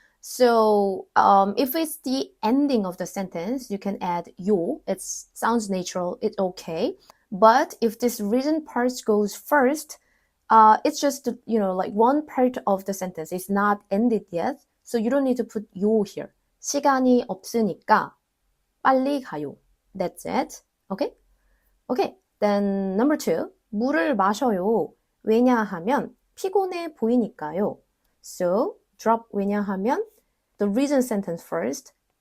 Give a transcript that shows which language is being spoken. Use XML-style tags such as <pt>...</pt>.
<en>So if it's the ending of the sentence, you can add 요. It sounds natural. It's okay. But if this reason part goes first, it's just, like one part of the sentence. It's not ended yet. So you don't need to put 요 here.</en> <ko>시간이 없으니까 빨리 가요.</ko> <en>That's it. Okay? Okay. Then number 2.</en> <ko>물을 마셔요. 왜냐하면 피곤해 보이니까요.</ko> <en>So drop 왜냐하면 the reason sentence first.</en>